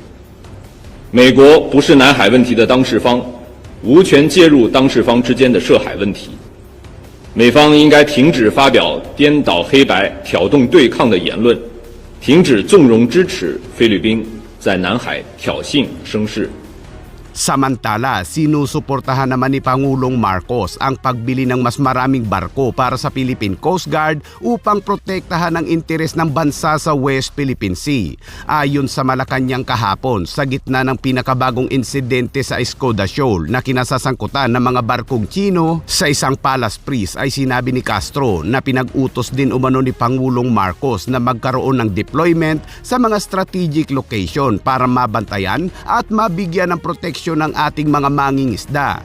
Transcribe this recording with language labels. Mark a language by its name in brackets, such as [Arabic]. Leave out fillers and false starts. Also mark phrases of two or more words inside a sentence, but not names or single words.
[Chinese] 美国不是南海问题的当事方，无权介入当事方之间的涉海问题。美方应该停止发表颠倒黑白、挑动对抗的言论，停止纵容支持菲律宾在南海挑衅生事。 [Filipino] Samantala, sinusuportahan naman ni Pangulong Marcos ang pagbili ng mas maraming barko para sa Philippine Coast Guard upang protektahan ang interes ng bansa sa West Philippine Sea. Ayon sa Malacanang kahapon, sa gitna ng pinakabagong insidente sa Escoda Shoal na kinasasangkutan ng mga barkong Chino sa isang [English] palace priest, [Filipino] ay sinabi ni Castro na pinag-utos din umano ni Pangulong Marcos na magkaroon ng deployment sa mga [English] strategic location [Filipino] para mabantayan at mabigyan ng proteksyon ng ating mga mangingisda.